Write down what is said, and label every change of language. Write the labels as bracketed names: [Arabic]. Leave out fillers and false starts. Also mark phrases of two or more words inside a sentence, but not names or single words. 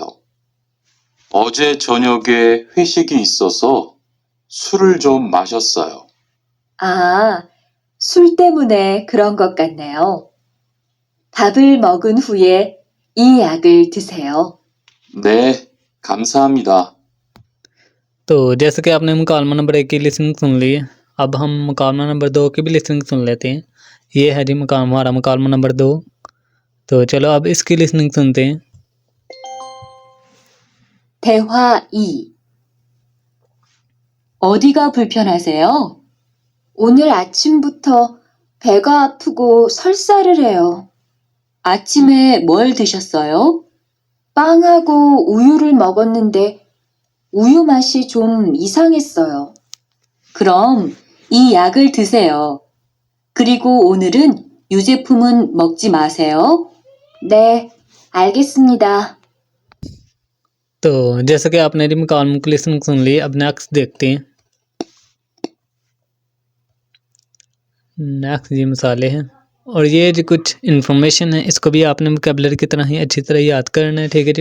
[Korean] 어제 저녁에 회식이 있어서 술을 좀 마셨어요. 아, 술 때문에 그런 것 같네요. 밥을 먹은 후에 이 약을 드세요. 네, 감사합니다. [Urdu] تو جیسے کہ آپ نے مکالمہ نمبر 1 کی لسننگ سن لی ہے، اب ہم مکالمہ نمبر 2 کی بھی لسننگ سن لیتے ہیں. یہ ہے جی ہمارا مکالمہ نمبر 2۔ تو چلو اب اس کی لسننگ سنتے ہیں. [Korean] 대화 2. 어디가 불편하세요? 오늘 아침부터 배가 아프고 설사를 해요. 아침에 뭘 드셨어요? 빵하고 우유를 먹었는데 우유 맛이 좀 이상했어요. 그럼 이 약을 드세요. 그리고 오늘은 유제품은 먹지 마세요. 네, 알겠습니다. [Urdu] تو جیسے کہ آپ نے جی مکالمہ کی لسننگ سن لی، اب نیکسٹ دیکھتے ہیں. نیکسٹ یہ مثالیں ہیں اور یہ جو کچھ انفارمیشن ہے اس کو بھی آپ نے ووکیبلری کی طرح ہی اچھی طرح یاد کرنا ہے. ٹھیک ہے جی.